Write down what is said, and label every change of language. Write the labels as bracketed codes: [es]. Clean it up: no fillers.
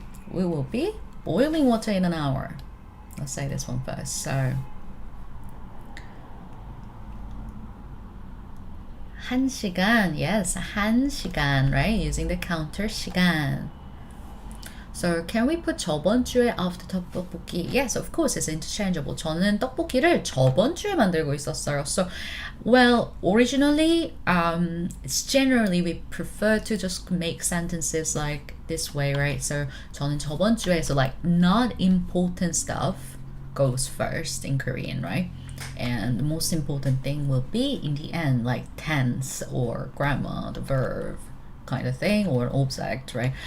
[en] We will be boiling water in an hour. Let's say this one first. So, 1시간. Yes, 1시간, right? Using the counter 시간. So, can we put [ko] 저번 주에 [en] after 떡볶이? Yes, of course, it's interchangeable. [ko] 저는 떡볶이를 저번 주에 만들고 있었어요. [en] So, well, originally, it's generally we prefer to just make sentences like this way, right? So, [ko] 저는 저번 주에, [en] so like not important stuff goes first in Korean, right? And the most important thing will be in the end, like tense or grammar, the verb kind of thing, or object, right?